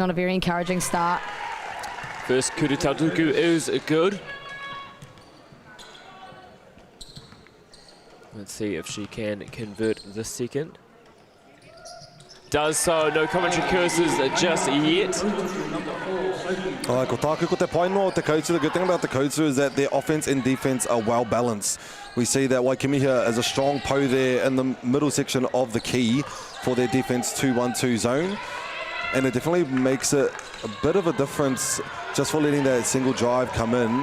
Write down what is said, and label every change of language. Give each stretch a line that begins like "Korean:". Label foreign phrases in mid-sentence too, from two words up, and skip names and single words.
English: Not a very encouraging start. First Kurutautuku is good. Let's see if she can convert the second. Does so. No commentary curses just yet.
Māori: Ko tāku ko te painoa o te koutu.
English: The good thing about the koutu is that their offense and defense are well balanced. We see that Waikimihia is a strong po there in the middle section of the key for their defense 2-1-2 zone. And it definitely makes it a bit of a difference just for letting that single drive come in.